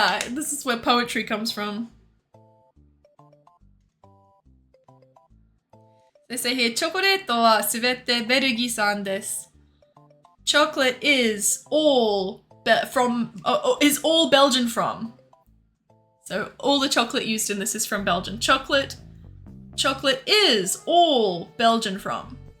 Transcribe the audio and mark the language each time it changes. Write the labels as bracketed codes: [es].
[en] This is where poetry comes from. They say here, [ja] チョコレートはすべてベルギー産です。 [en] Chocolate is all Belgian from. So all the chocolate used in this is from Belgium. Chocolate is all Belgian from.